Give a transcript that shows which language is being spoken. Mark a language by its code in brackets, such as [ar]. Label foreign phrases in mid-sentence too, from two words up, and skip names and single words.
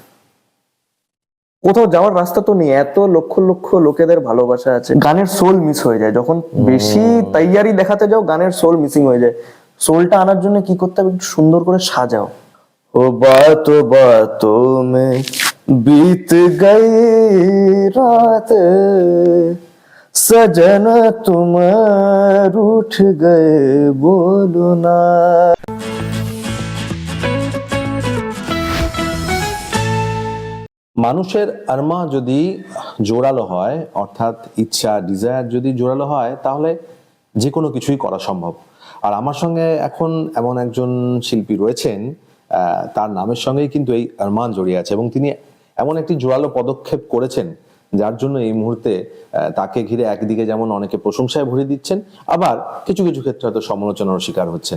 [bn] কোথাও যাওয়ার রাস্তা তো নেই। এত লক্ষ লক্ষ লোকেদের ভালোবাসা আছে। গানের [en] soul miss [bn] হয়ে যায় যখন বেশি তৈয়ারি দেখাতে যাও, গানের [en] soul missing [bn] হয়ে যায়। সোলটা আনার জন্য কি করতে হবে? একটু সুন্দর করে সাজাও। [hi] ओ बातों में बीत गई रात सजना तुम रूठ गए बोलो ना। [bn] মানুষের আরমা যদি জোরালো হয়, অর্থাৎ ইচ্ছা ডিজায়ার যদি জোরালো হয়, তাহলে যে কোনো কিছুই করা সম্ভব। আর আমার সঙ্গে এখন এমন একজন শিল্পী রয়েছেন, তার নামের সঙ্গেই কিন্তু এই আরমান জড়িয়ে আছে, এবং তিনি এমন একটি জোরালো পদক্ষেপ করেছেন যার জন্য এই মুহূর্তে তাকে ঘিরে একদিকে যেমন অনেকে প্রশংসায় ভরে দিচ্ছেন, আবার কিছু কিছু ক্ষেত্রে হয়তো সমালোচনার শিকার হচ্ছেন।